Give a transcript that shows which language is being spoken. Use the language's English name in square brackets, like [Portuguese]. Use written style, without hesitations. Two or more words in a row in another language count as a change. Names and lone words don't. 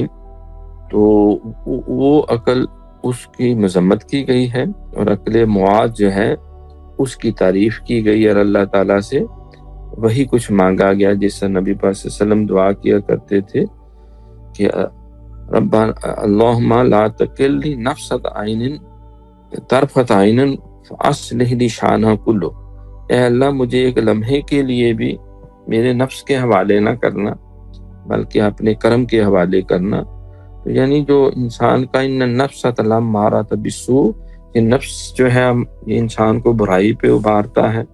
[Urdu] تو وہ عقل اس کی مذمت کی گئی ہے، اور عقل معاد جو ہے اس کی تعریف کی گئی، اور اللہ تعالیٰ سے وہی کچھ مانگا گیا جس سے نبی پاک صلی اللہ علیہ وسلم دعا کیا کرتے تھے کہ [Arabic] ربنا اللہم لا تکلنی نفست عین طرفت عین فاصلح لی شانہ کلو. [Urdu] اے اللہ مجھے ایک لمحے کے لیے بھی میرے نفس کے حوالے نہ کرنا بلکہ اپنے کرم کے حوالے کرنا. تو یعنی جو انسان کا ان [Arabic] نفس لامارۃ بالسوء، [Urdu] یہ نفس جو ہے یہ انسان کو برائی پہ ابھارتا ہے.